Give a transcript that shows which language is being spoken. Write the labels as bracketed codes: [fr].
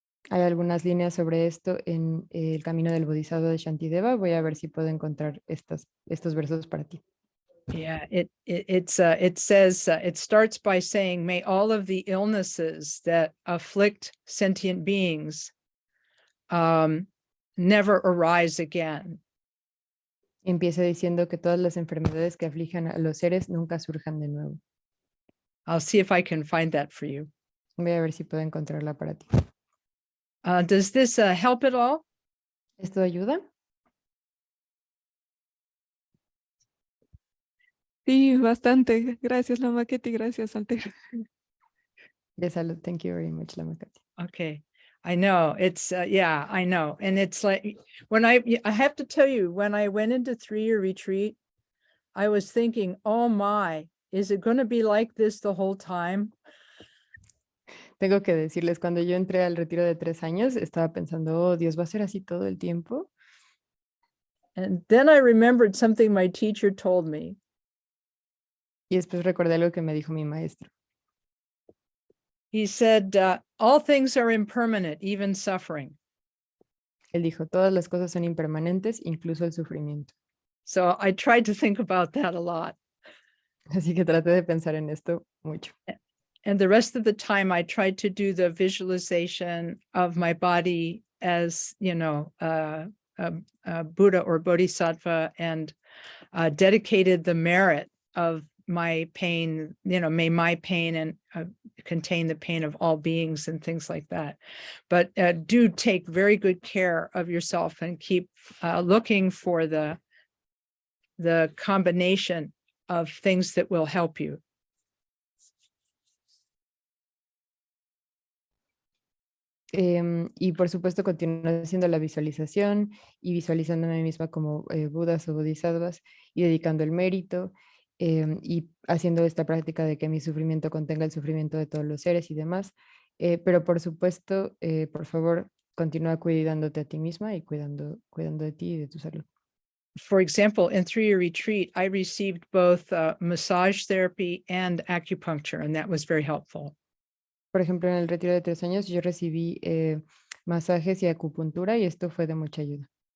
[es] Hay algunas líneas sobre esto en el camino del Bodhisattva de Shantideva. Voy a ver si puedo encontrar estos versos para ti. [en] Yeah, it says, it starts by saying, may all of the illnesses that afflict sentient beings never arise again. [es] Empieza diciendo que todas las enfermedades que aflijan a los seres nunca surjan de nuevo. [en] I'll see if I can find that for you. [es] Voy a ver si puedo encontrarla para ti. [en] Does this help at all? [es] ¿Esto ayuda? Sí, bastante. Gracias, Lama Keti. Gracias, Alter. De salud. [en] Thank you very much, Lama Kati. Okay. I know it's, yeah, I know. And it's like, when I have to tell you, when I went into 3-year retreat, I was thinking, oh my, is it going to be like this the whole time? [es] Tengo que decirles, cuando yo entré al retiro de 3 años, estaba pensando, oh, Dios, ¿va a ser así todo el tiempo? [en] And then I remembered something my teacher told me. [es] Y después recordé algo que me dijo mi maestro. [en] He said, all things are impermanent, even suffering. [es] Él dijo, todas las cosas son impermanentes, incluso el sufrimiento. [en] So I tried to think about that a lot. Así que traté de pensar en esto mucho. And the rest of the time, I tried to do the visualization of my body as, you know, Buddha or Bodhisattva, and dedicated the merit of my pain, you know, may my pain and contain the pain of all beings and things like that. But do take very good care of yourself and keep looking for the combination of things that will help you. [es] Y por supuesto continué haciendo la visualización y visualizándome a mí misma como Budas o Bodhisattvas y dedicando el mérito y haciendo esta práctica de que mi sufrimiento contenga el sufrimiento de todos los seres y demás. Pero por supuesto, por favor, continúa cuidándote a ti misma y cuidando de ti y de tu salud. [en] For example, in 3-year retreat, I received both massage therapy and acupuncture, and that was very helpful. [es] Por ejemplo, en el retiro de 3 años yo recibí masajes y acupuntura y esto fue de mucha ayuda.